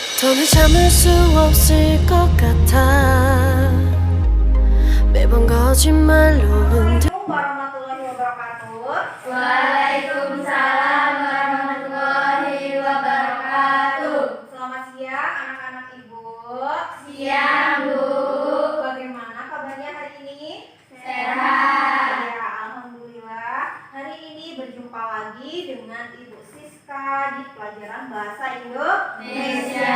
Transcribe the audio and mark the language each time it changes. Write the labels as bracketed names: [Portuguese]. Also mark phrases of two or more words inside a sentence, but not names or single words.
[Korean] 오늘 참을 수 없을 것 같아 매번 거짓말로 흔들 [Arabic] السلام عليكم ورحمة الله وبركاته. وعليكم السلام ورحمة الله وبركاته. [Indonesian] Selamat siang anak-anak ibu. Siang, Bu. Bagaimana kabarnya hari ini? Sehat. Ya, alhamdulillah. Hari ini berjumpa lagi dengan Ibu Siska di pelajaran bahasa Indonesia.